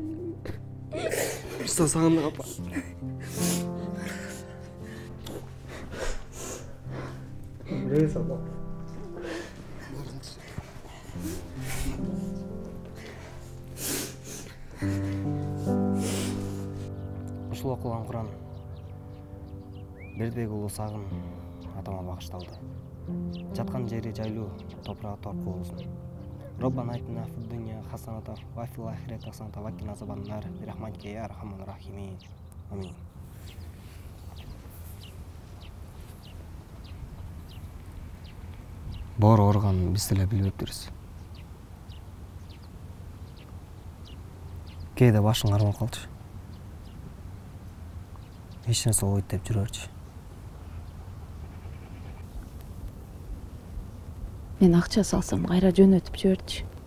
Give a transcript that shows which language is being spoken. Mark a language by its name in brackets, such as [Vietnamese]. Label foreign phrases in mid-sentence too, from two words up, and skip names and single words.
[Kyrgyz] Usta sağındık apa. Buraya sabah. Ушул окуган Куран Бердибек уулу Сагын атама багышталды. Жаткан жери жайлуу, топурагы торку болсун. [Arabic] ربنا آتنا في الدنيا حسنة و في الآخرة حسنة و قنا عذاب النار برحمتك يا أرحم الراحمين. [Kyrgyz] Амин. Боору ооруганын биз деле билбептирбиз. Кээде башың аармай калчу. Эч нерсе болбойт деп жүрөрчү. Мен акча салсам кайра жөнөтүп жиберчү.